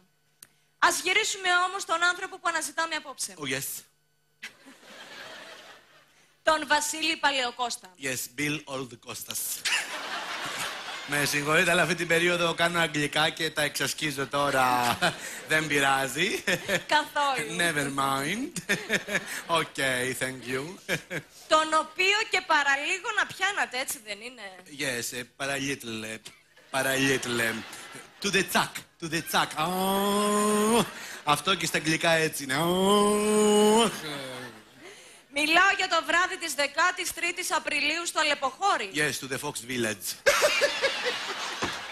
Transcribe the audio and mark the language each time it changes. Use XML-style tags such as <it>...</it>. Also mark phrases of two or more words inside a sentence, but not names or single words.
<el>Ας γυρίσουμε όμως τον άνθρωπο που αναζητάμε απόψε.</el> <en>Oh, yes.</en> <el>Τον Βασίλη Παλαιοκώστα.</el> <en>Yes, Bill Old Costas.</en> <el>Με συγχωρείτε, αλλά αυτή την περίοδο κάνω αγγλικά και τα εξασκίζω τώρα. Δεν πειράζει. Καθόλου.</el> <en>Never mind. Okay, thank you.</en> <el>Τον οποίο και παραλίγο να πιάνατε, έτσι δεν είναι?</el> <en>Yes, παραλίτλε. To the chuck, to the chuck.</en> <el>Oh, αυτό και στα αγγλικά έτσι είναι.</el> <en>Oh.</en> <el>Μιλάω για το βράδυ της 13ης Απριλίου στο Αλεποχώρι.</el> <en>Yes, to the Fox Village.</en>